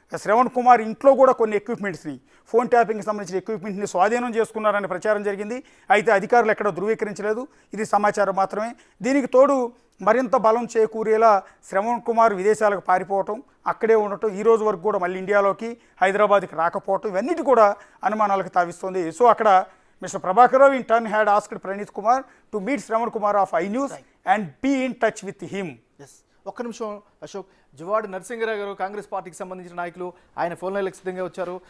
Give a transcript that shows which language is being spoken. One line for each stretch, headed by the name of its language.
Telugu: శ్రవణ్ కుమార్ ఇంట్లో కూడా కొన్ని ఎక్విప్మెంట్స్ని ఫోన్ ట్యాపింగ్కి సంబంధించిన ఎక్విప్మెంట్ని స్వాధీనం చేసుకున్నారని ప్రచారం జరిగింది. అయితే అధికారులు ఎక్కడో ధృవీకరించలేదు. ఇది సమాచారం మాత్రమే. దీనికి తోడు మరింత బలం చేకూరేలా శ్రవణ్ కుమార్ విదేశాలకు పారిపోవటం, అక్కడే ఉండటం, ఈ రోజు వరకు కూడా మళ్ళీ ఇండియాలోకి హైదరాబాద్కి రాకపోవటం ఇవన్నిటి కూడా అనుమానాలకు తావిస్తుంది. సో అక్కడ Mr.
English: Prabhakar Rao in turn had asked Praneeth Kumar to meet Shravan Kumar of iNews and be in touch with him.
Telugu: ఒక్క నిమిషం అశోక్, జువాడు నరసింహరావు గారు కాంగ్రెస్ పార్టీకి సంబంధించిన నాయకులు ఆయన ఫోన్ లైన్లకు సిద్ధంగా వచ్చారు.